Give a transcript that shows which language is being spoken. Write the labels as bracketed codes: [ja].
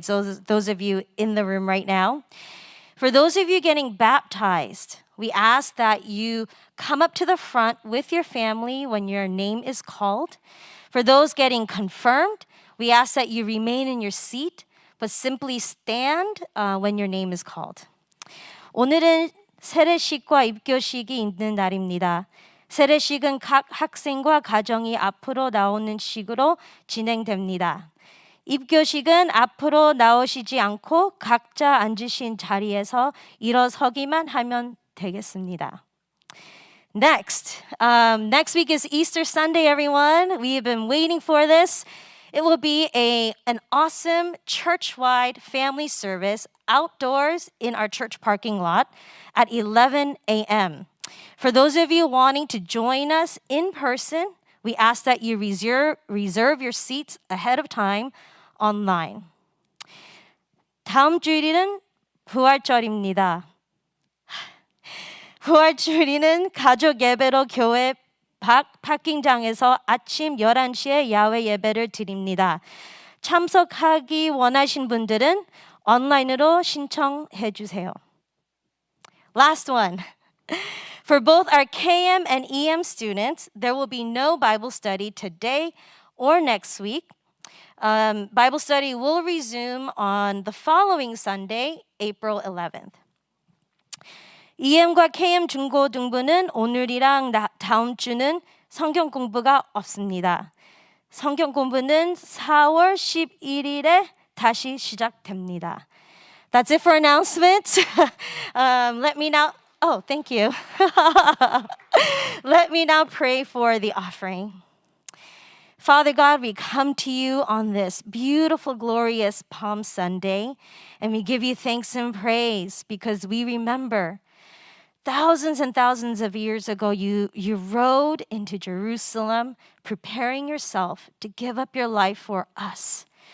[en] Those of you in the room right now. For those of you getting baptized, we ask that you come up to the front with your family when your name is called. For those getting confirmed, we ask that you remain in your seat, but simply stand when your name is called. [ko] 오늘은 세례식과 입교식이 있는 날입니다. 세례식은 각 학생과 가정이 앞으로 나오는 식으로 진행됩니다. 입교식은 앞으로 나오시지 않고 각자 앉으신 자리에서 일어서기만 하면 되겠습니다. [en] Next week is Easter Sunday, everyone. We have been waiting for this. It will be an awesome church-wide family service outdoors in our church parking lot at 11 a.m. For those of you wanting to join us in person, we ask that you reserve your seats ahead of time online. [ko] 다음 주일은 부활절입니다. 부활주일은 가족 예배로 교회 파킹장에서 아침 11시에 야외 예배를 드립니다. 참석하기 원하신 분들은 온라인으로 신청해 주세요. [en] Last one. For both our KM and EM students, there will be no Bible study today or next week. Bible study will resume on the following Sunday, April 11th. [ko] EM과 KM 중고등부는 오늘이랑 다음 주는 성경 공부가 없습니다. 성경 공부는 4월 11일에 다시 시작됩니다. [en] That's it for announcements. Let me now. Oh, thank you. Let me now pray for the offering. Father God, we come to you on this beautiful, glorious Palm Sunday, and we give you thanks and praise because we remember thousands and thousands of years ago, you rode into Jerusalem, preparing yourself to give up your life for us.